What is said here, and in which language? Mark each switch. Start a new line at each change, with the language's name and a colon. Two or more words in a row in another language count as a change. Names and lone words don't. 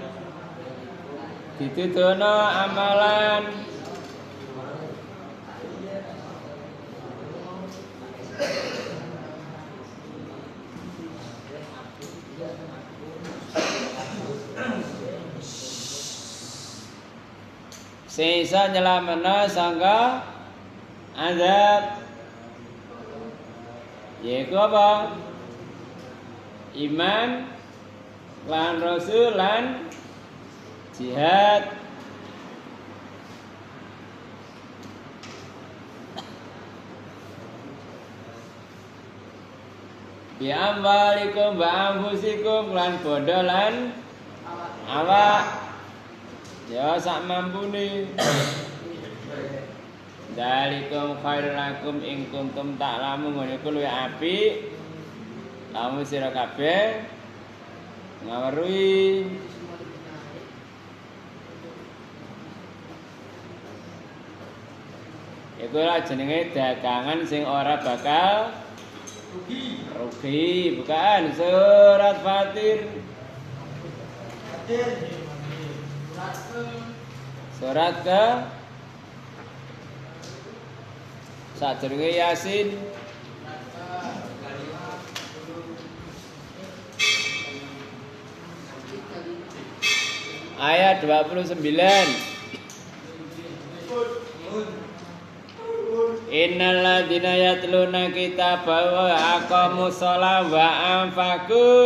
Javanese: ditudono amalan sing iso nyelameno sangka azab yaiku apa? Iman lan rasul lan
Arabic: جهاد بأموالكم وأنفسكم
Javanese: lan bondo lan awak ya sak mampune
Arabic: ذلكم خير لكم إن كنتم تعلمون
Javanese: ngene iku luwih apik lamun sira kabeh ngaweruhi iku lak jenenge dagangan sing ora bakal rugi bukan surat Fatir surat ke sadurunge Yasin
Arabic: ayat 29 إن الذين يتلون كتاب وأقاموا الصلاة وأنفقوا